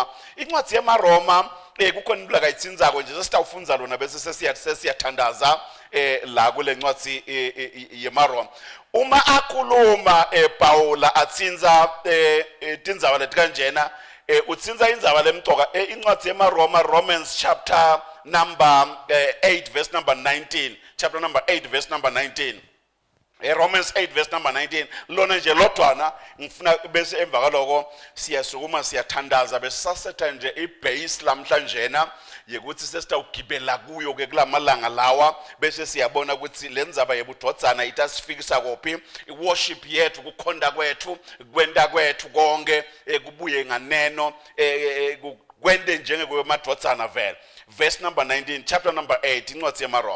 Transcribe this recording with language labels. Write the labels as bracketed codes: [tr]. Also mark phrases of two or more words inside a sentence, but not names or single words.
[ss] Incwadi yeMaroma kukhona impela kayitsinzako nje sesitawufunza lona bese sesiyathandaza la kule ncwadi yeMaroma. Uma akhuluma Paula atsinza tindzaba leti kanjena utsinza indzaba lemcoka incwadi yeMaroma [en] Romans chapter number 8 verse number 19 chapter number 8 verse number 19 Romans 8 verse number 19 [ss] lona nje lodwana ngifuna bese emva kaloko siyasukuma siyathandaza bese sasetha nje ibase lamhlanjena yekuthi sesitawugibela kuyo ke kulamalanga lawa bese siyabona ukuthi lenzaba yebudodzana itasifikisa kophi worship yethu kukhonda kwethu kwenda kwethu konke kubuye nganeno kwende njenge kwemadodzana vele [en] verse number 19, chapter number 8, [ss] incwadi yamaRoma.